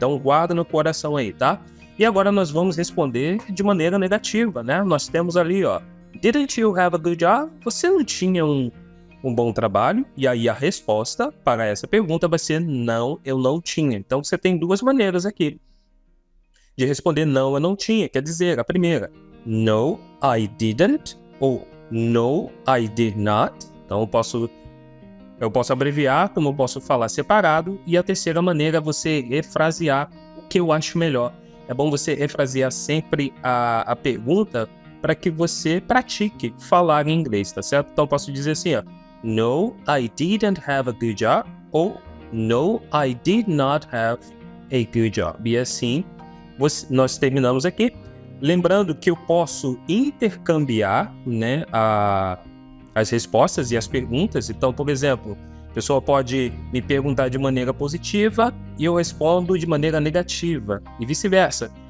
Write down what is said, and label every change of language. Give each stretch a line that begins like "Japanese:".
Portuguese: Então guarda no coração aí, tá? E agora nós vamos responder de maneira negativa, né? Nós temos ali, ó,
English: Didn't you have a good job?
Portuguese: Você não tinha um bom trabalho? E aí a resposta para essa pergunta vai ser não, eu não tinha. Então você tem 2 maneiras aqui de responder não, eu não tinha. Quer dizer, a primeira,
English: No, I didn't, ou No, I did not.
Portuguese: Então eu posso abreviar, como eu posso falar separado. E a terceira maneira é você refrasear o que eu acho melhor. É bom você refrasear sempre a pergunta para que você pratique falar em inglês, tá certo? Então eu posso dizer assim, ó,
English: No, I didn't have a good job, ou No, I did not have a good job.
Portuguese: E assim, nós terminamos aqui. Lembrando que eu posso intercambiar, né, as respostas e as perguntas. Então, por exemplo, a pessoa pode me perguntar de maneira positiva e eu respondo de maneira negativa, e vice-versa.